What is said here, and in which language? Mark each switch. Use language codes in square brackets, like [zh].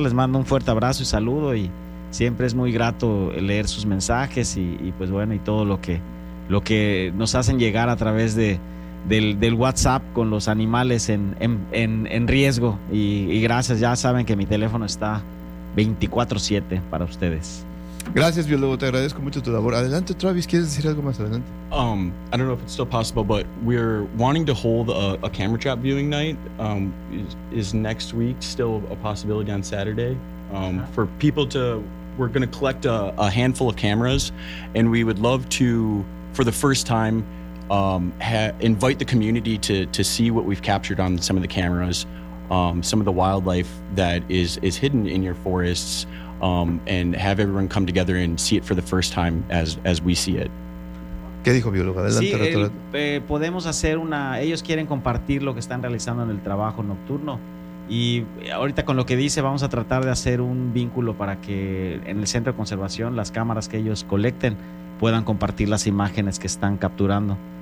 [es] Les mando un fuerte abrazo y saludo y siempre es muy grato leer sus mensajes y pues bueno, y todo lo que nos hacen llegar a través del WhatsApp con los animales en riesgo y gracias, ya saben que mi teléfono está 24/7 para ustedes. Gracias, biólogo, te agradezco mucho tu labor. Adelante, Travis, ¿quieres decir algo más? Adelante. [en] I don't know if it's still possible, but we're wanting to hold a camera trap viewing night. Is next week still a possibility on Saturday? For people to, we're going to collect a handful of cameras, and we would love to, for the first time, invite the community to see what we've captured on some of the cameras, some of the wildlife that is hidden in your forests, and have everyone come together and see it for the first time as we see it. [es] ¿Qué dijo biólogo? Adelante, sí, podemos hacer una. Ellos quieren compartir lo que están realizando en el trabajo nocturno y ahorita con lo que dice vamos a tratar de hacer un vínculo para que en el centro de conservación las cámaras que ellos colecten puedan compartir las imágenes que están capturando.